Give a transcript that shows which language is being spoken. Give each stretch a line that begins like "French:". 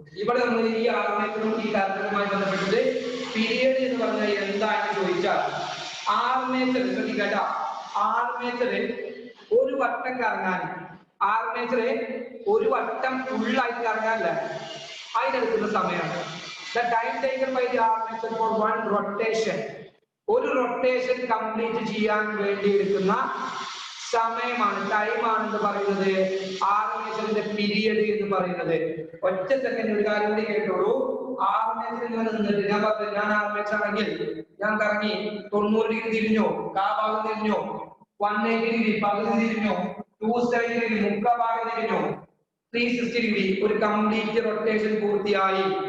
Malayalam: ഇവിടെ നമ്മൾ ഈ ആർമേച്ചറും ഈ കാലത്തുമായി ബന്ധപ്പെട്ടത് പീരിയഡ് എന്ന് പറഞ്ഞാൽ എന്താ എന്ന് ചോദിച്ചാൽ, ആർമേച്ചർ ശ്രദ്ധിക്കട്ട, ആർമേച്ചറ് ഒരു വട്ടം കറങ്ങാൻ, ആർമേച്ചറ് ഒരു വട്ടം ഫുള്ളായിട്ട് കറങ്ങാനല്ല, അതിനെടുക്കുന്ന സമയമാണ്.
English: The time taken by the armature for one rotation,
Malayalam: ഒരു റൊട്ടേഷൻ കംപ്ലീറ്റ് ചെയ്യാൻ വേണ്ടി എടുക്കുന്ന സമയമാണ്, ടൈമാണ് എന്ന് പറയുന്നത് ആർമേച്ചറിന്റെ പീരിയഡ് എന്ന് പറയുന്നത്. ഒറ്റ സെക്കൻഡ് ഒരു കാര്യം കൂടി കേട്ടോളൂ. ആർമേച്ചറിൽ നിന്നിട്ട് ഞാൻ പറഞ്ഞു, ഞാൻ ആർമേച്ചർ ആണെങ്കിൽ ഞാൻ കറങ്ങി 90 ഡിഗ്രി തിരിഞ്ഞോ, ഭാഗം തിരിഞ്ഞോ, 180 ഡിഗ്രി പകുതി തിരിഞ്ഞോ, 270 ഡിഗ്രി മുക്കാ ഭാഗം തിരിഞ്ഞോ, 360 ഡിഗ്രി ഒരു കംപ്ലീറ്റ് റൊട്ടേഷൻ പൂർത്തിയായി.